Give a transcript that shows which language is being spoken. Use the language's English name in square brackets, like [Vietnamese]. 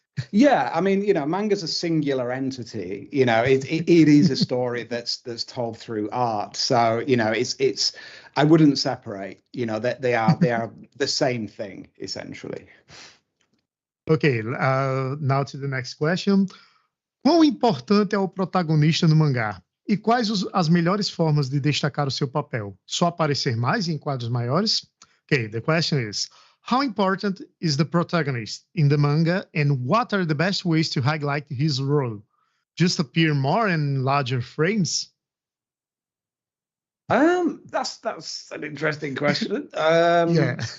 [English] Yeah, I mean, manga's a singular entity. It is a story that's told through art. So it's I wouldn't separate. That they are the same thing essentially. Okay, now to the next question. [Portuguese] Quão importante é o protagonista no mangá? E quais as melhores formas de destacar o seu papel? Só aparecer mais em quadros maiores? [English] Okay, the question is, how important is the protagonist in the manga, and what are the best ways to highlight his role? Just appear more in larger frames? That's an interesting question. Yeah.